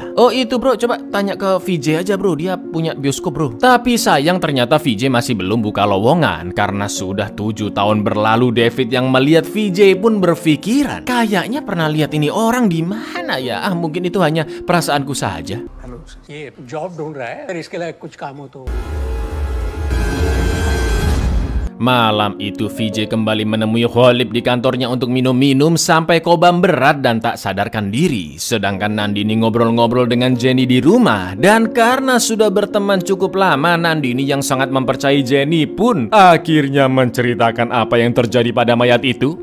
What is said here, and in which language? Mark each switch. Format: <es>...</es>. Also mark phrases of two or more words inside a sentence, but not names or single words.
<id>Oh itu bro, coba tanya ke VJ aja bro, dia punya bioskop bro. Tapi sayang ternyata VJ masih belum buka lowongan karena sudah 7 tahun berlalu. David yang melihat VJ pun berpikiran kayaknya pernah lihat ini orang di mana ya. Mungkin itu hanya perasaanku saja.</id> <hi>ये जॉब ढूंढ रहा है, अगर इसके लिए कुछ काम हो तो</hi> <id>Malam itu VJ kembali menemui Khalid di kantornya untuk minum-minum sampai kobam berat dan tak sadarkan diri. Sedangkan Nandini ngobrol-ngobrol dengan Jenny di rumah. Dan karena sudah berteman cukup lama, Nandini yang sangat mempercayai Jenny pun akhirnya menceritakan apa yang terjadi pada mayat itu.</id>